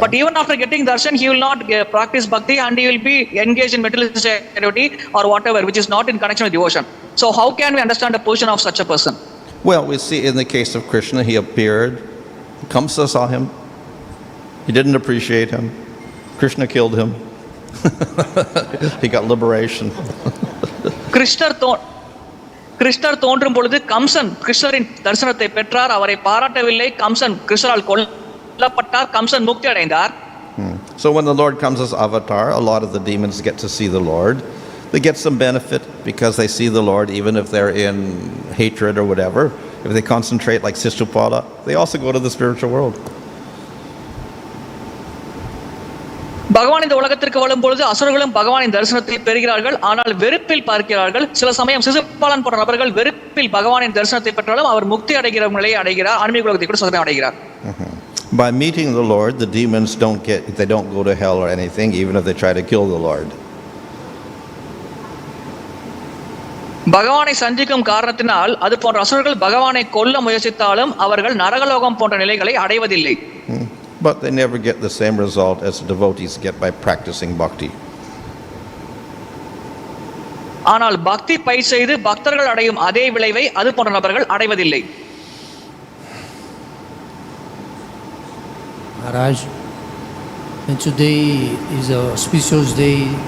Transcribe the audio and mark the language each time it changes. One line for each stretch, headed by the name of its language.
English: But even after getting darshan, he will not practice bhakti and he will be engaged in materialistic activity or whatever, which is not in connection with devotion. So how can we understand the position of such a person? Well, we see in the case of Krishna, he appeared, Kamsa saw him, he didn't appreciate him, Krishna killed him, he got liberation.
Tamil: கிருஷ்ணர் தோன்றும் பொழுது கம்சன் கிருஷ்ணரின் தரிசனத்தை பெற்றார், அவரை பாராட்டவில்லை, கம்சன் கிருஷ்ணரால் கொல்லப்பட்டார், கம்சன் முக்தி அடைந்தார்.
English: So when the Lord comes as avatar, a lot of the demons get to see the Lord. They get some benefit because they see the Lord even if they're in hatred or whatever. If they concentrate like Sishupala, they also go to the spiritual world.
Tamil: பகவான் இந்த உலகத்திற்கு வரும் பொழுது அசுரர்களும் பகவானின் தரிசனத்தை பெறுகிறார்கள், ஆனால் வெறுப்பில் பார்க்கிறார்கள். சில சமயம் சிசுபாலன் போன்ற நபர்கள் வெறுப்பில் பகவானின் தரிசனத்தை பெற்றாலும் அவர் முக்தி அடைகிற நிலையை அடைகிறார், ஆன்மீக உலகத்தை கூட சுதந்திரம் அடைகிறார்.
English: By meeting the Lord, the demons don't go to hell or anything, even if they try to kill the Lord.
Tamil: பகவானை சந்திக்கும் காரணத்தினால் அது போன்ற அசுரர்கள் பகவானை கொல்ல முயற்சித்தாலும் அவர்கள் நரகலோகம் போன்ற நிலைகளை அடைவதில்லை.
English: But they never get the same result as devotees get by practicing bhakti.
Tamil: ஆனால் பக்தி பயிர் செய்து பக்தர்கள் அடையும் அதே விளைவை அது போன்ற நபர்கள் அடைவதில்லை.
English: Maharaj, and today is an auspicious day.